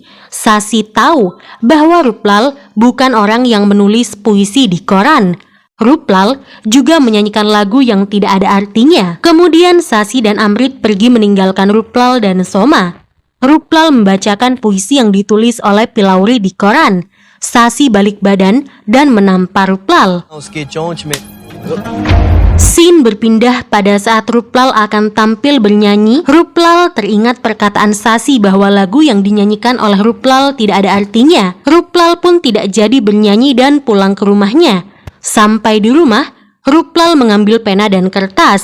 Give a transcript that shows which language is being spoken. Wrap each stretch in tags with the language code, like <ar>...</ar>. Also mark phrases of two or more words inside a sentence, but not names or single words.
<id>Sasi tahu bahwa Ruplal bukan orang yang menulis puisi di koran. Ruplal juga menyanyikan lagu yang tidak ada artinya. Kemudian Sasi dan Amrit pergi meninggalkan Ruplal dan Soma. Ruplal membacakan puisi yang ditulis oleh Pilauri di koran. Sasi balik badan dan menampar Ruplal.</id> <hi>उसकी चोंच में</hi> <id>Scene berpindah pada saat Ruplal akan tampil bernyanyi. Ruplal teringat perkataan Sasi bahwa lagu yang dinyanyikan oleh Ruplal tidak ada artinya. Ruplal pun tidak jadi bernyanyi dan pulang ke rumahnya. Sampai di rumah, Ruplal mengambil pena dan kertas.</id>